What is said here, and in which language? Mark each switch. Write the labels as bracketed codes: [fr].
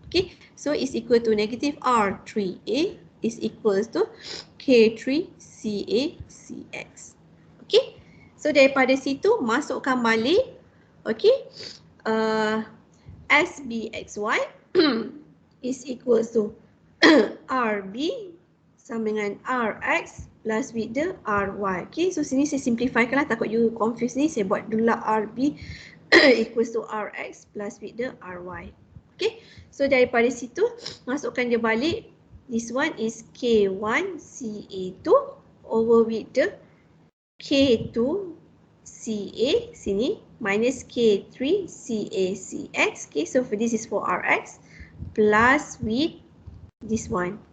[en] Okay, so is equal to negative R3A is equals to K3CA CX. [ms] Okay, so daripada situ masukkan balik. [en] Okay, SBXY is equals to RB sama dengan RX plus with the RY. [ms] Okay, so sini saya simplifykan lah, takut you confuse ni, saya buat dulu lah [en] RB equals to RX plus with the RY. [ms] Okay, so daripada situ masukkan dia balik. [en] This one is K1CA2 over with the K2CA sini minus K3CACX. Okay, so for this is for RX plus with this one.